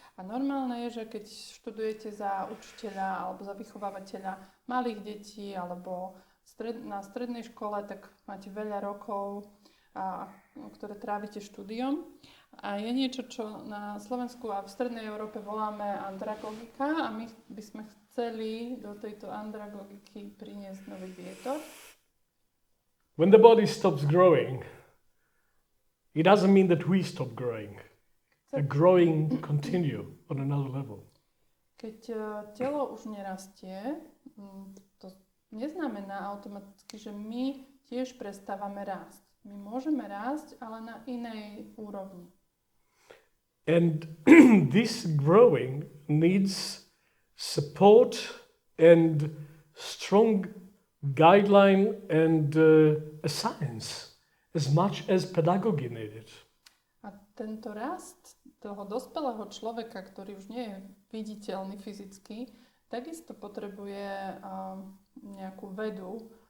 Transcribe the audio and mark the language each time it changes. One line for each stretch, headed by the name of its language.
Slovak: A normálne je, že keď študujete za učiteľa alebo za vychovávateľa malých detí alebo na strednej škole, tak máte veľa rokov, ktoré trávite štúdiom. A je niečo, čo na Slovensku a v strednej Európe voláme andragogika, a my by sme chceli do tejto andragogiky priniesť nový vietor.
English: When the body stops growing, it doesn't mean that we stop growing. The growing continue on another level.
Slovak: Keď telo už nerastie, to neznamená automaticky, že my tiež prestávame rásť. My môžeme rásť, ale na inej úrovni.
English: And this growing needs support and strong guideline and a science as much as pedagogy needed.
Slovak: A tento rast toho dospelého človeka, ktorý už nie je viditeľný fyzicky, takisto potrebuje nejakú vedu.